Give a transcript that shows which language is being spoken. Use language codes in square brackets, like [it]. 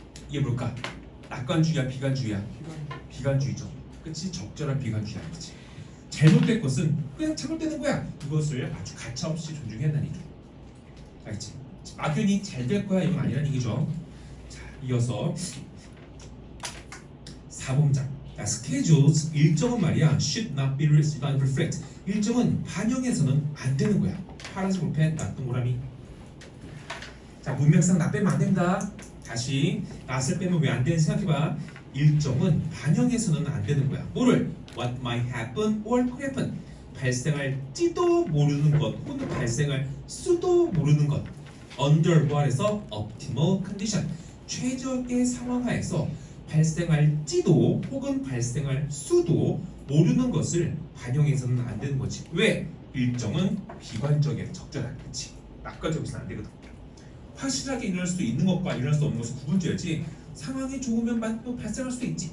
[ko] 이게 뭘까? 낙관주의야, 비관주의야? 비관주의죠. 그렇지? 적절한 비관주의야, 그렇지? 잘못된 것은 그냥 잘못되는 거야. 이것을 아주 가차없이 존중해야 한다는 얘기죠. 알겠지? 막연히 잘 될 거야 이건 아니라는 얘기죠. 자, 이어서 4번장. [en] schedules [ko] 일정은 말이야 [en] should not be reflect. [ko] 일정은 반영해서는 안 되는 거야. 파란색 볼펜, 나 동그라미. 자, 문맥상 나 빼면 안 된다. 다시 낫을 빼면 왜 안 되는지 생각해봐. 일정은 반영해서는 안 되는 거야. 뭐를? [en] What might happen or could happen. [ko] 발생할지도 모르는 것 혹은 발생할 수도 모르는 것. [en] Under [ko] 뭐에서 [en] optimal condition. [ko] 최적의 상황 하에서 발생할지도 혹은 발생할 수도 모르는 것을 반영해서는 안 되는 거지. 왜? 일정은 비관적이야. 적절한 거지. 낙관적이서는 안 되거든. 확실하게 일어날 수 있는 것과 일어날 수 없는 것을 구분지어야지. 상황이 좋으면 또 발생할 수도 있지.